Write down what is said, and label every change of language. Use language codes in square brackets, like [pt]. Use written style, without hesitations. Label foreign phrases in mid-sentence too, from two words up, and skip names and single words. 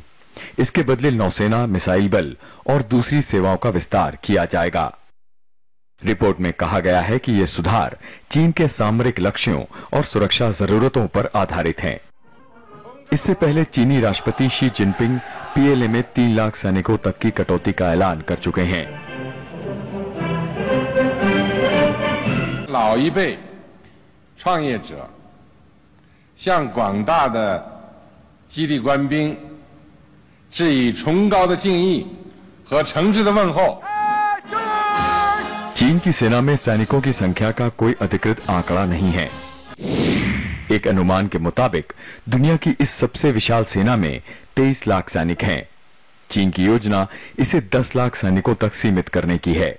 [hi] इसके बदले नौसेना, मिसाइल बल और दूसरी सेवाओं का विस्तार किया जाएगा। रिपोर्ट में कहा गया है कि ये सुधार चीन के सामरिक लक्ष्यों और सुरक्षा जरूरतों पर आधारित हैं। इससे पहले चीनी राष्ट्रपति शी जिनपिंग पीएलए में 3 लाख सैनिकों तक की कटौती का ऐलान कर चुके हैं। [zh] 老一辈创业者向广大的基地官兵致以崇高的敬意和诚挚的问候。 [hi] चीन की सेना में सैनिकों की संख्या का कोई अधिकृत आंकड़ा नहीं है। एक अनुमान के मुताबिक दुनिया की इस सबसे विशाल सेना में 23 लाख सैनिक हैं। चीन की योजना इसे 10 लाख सैनिकों तक सीमित करने की है।